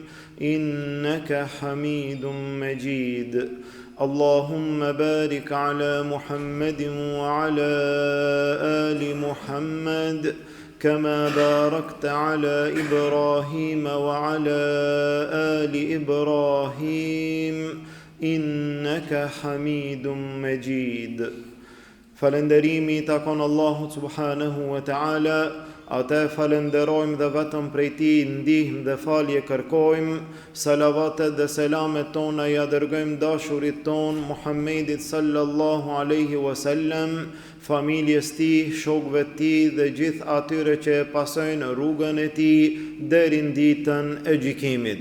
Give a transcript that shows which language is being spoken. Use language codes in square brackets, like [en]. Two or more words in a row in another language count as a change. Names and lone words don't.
[ar] إنك حميد مجيد اللهم بارك على محمد وعلى آل محمد كما باركت على إبراهيم وعلى آل إبراهيم إنك حميد مجيد [sq] Falënderimi i takon Allahut [ar] سبحانه وتعالى, [sq] ata falenderojmë dhe vetëm prej tij ndihmë dhe falje kërkojmë, salavatet dhe selamet tona ja dërgojmë dashurit ton Muhammedit [ar] صلى الله عليه وسلم, [sq] familjes tij, shokëve të tij dhe gjithë atyre që e pasojnë rrugën e tij deri në ditën e gjykimit.